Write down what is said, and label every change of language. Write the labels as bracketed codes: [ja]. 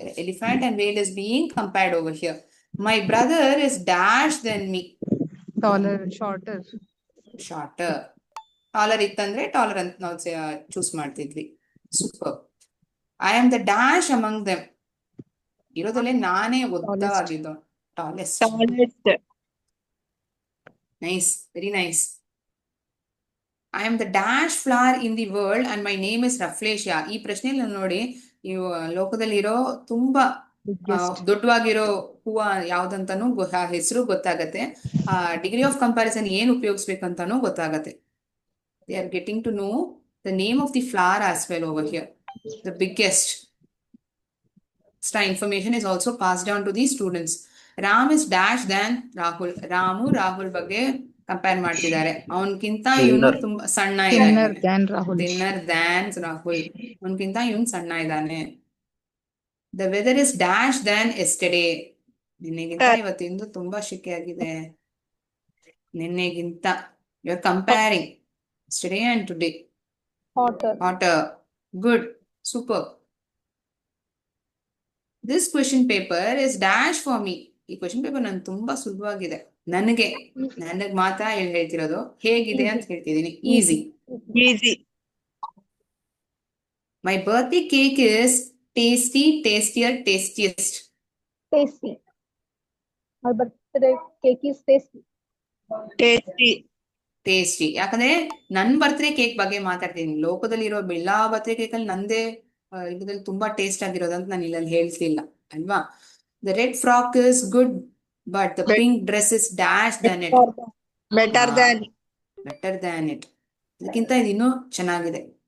[en] Elephant and whale is being compared over here. My brother is dash than me. Taller. Shorter. Shorter. [kn] Taller ಇತ್ತಂದ್ರೆ taller ಅಂತ ನಾವು choose ಮಾಡ್ತಿದ್ವಿ. [en] Super. I am the dash among them. [kn] ಇರೋದಲ್ಲೇ ನಾನೇ ಉದ್ದವಾಗಿದ್ದು. [en] Tallest. Nice, very nice. I am the dash flower in the world and my name is Rafflesia. [kn] ಈ ಪ್ರಶ್ನೆಯಲ್ಲಿ ನೋಡಿ, ಇವು ಲೋಕದಲ್ಲಿರೋ ತುಂಬಾ ದೊಡ್ಡವಾಗಿರೋ ಹೂವ ಯಾವ್ದಂತಾನು ಹೆಸರು ಗೊತ್ತಾಗತ್ತೆ. ಡಿಗ್ರಿ ಆಫ್ ಕಂಪ್ಯಾರಿಸನ್ ಏನ್ ಉಪಯೋಗಿಸ್ಬೇಕಂತಾನು ಗೊತ್ತಾಗತ್ತೆ. [en] They are getting to know the name of the flower as well over here. The biggest extra information is also passed down to the students. Ram is dash than Rahul. [kn] Ramu Rahul ಬಗ್ಗೆ compare ಮಾಡ್ತಿದ್ದಾರೆ. ಅವನ್ಕಿಂತ ಇವನು ತುಂಬಾ ಸಣ್ಣ [en] Thinner [kn] ಇದ್ದಾನೆ. [en] than Rahul. Thinner than Rahul. [kn] ಅವನ್ಕಿಂತ ಇವನ್ ಸಣ್ಣ ಇದ್ದಾನೆ. [en] The weather is dash than yesterday. [kn] ನಿನ್ನೆಗಿಂತ ಇವತ್ತಿಂದು ತುಂಬಾ ಶೆಕೆ ಆಗಿದೆ. ನಿನ್ನೆಗಿಂತ. [en] You are comparing yesterday and today. Hotter. Hotter. Good. Super. This question paper is dash for me. [kn] ಈ ಕ್ವೆಶನ್ ಪೇಪರ್ ನನ್ ತುಂಬಾ ಸುಲಭವಾಗಿದೆ. ನನಗೆ ಮಾತ್ರ ಹೇಳ್ತಿರೋದು. ಹೇಗಿದೆ ಅಂತ ಹೇಳ್ತಿದ್ದೀನಿ. Easy. [en] My birthday cake is tasty, tastier, tastiest. Tasty. My birthday cake is tasty. Tasty. [kn] ಯಾಕಂದ್ರೆ ನನ್ ಬರ್ತ್ಡೇ ಕೇಕ್ ಬಗ್ಗೆ ಮಾತಾಡ್ತೀನಿ. ಲೋಕದಲ್ಲಿ ಇರೋ ಎಲ್ಲಾ ಬರ್ತ್ಡೇ ಕೇಕ್ ಅಲ್ಲಿ ನಂದೇ ಇದರಲ್ಲಿ ತುಂಬಾ ಟೇಸ್ಟ್ ಆಗಿರೋದಂತ ನಾನು ಇಲ್ಲಿ ಹೇಳ್ತಿಲ್ಲ ಅಲ್ವಾ. [en] The red frock is good but the pink dress is dash than it. Better than it. [kn] ಇದಕ್ಕಿಂತ ಇದು ಇನ್ನೂ ಚೆನ್ನಾಗಿದೆ.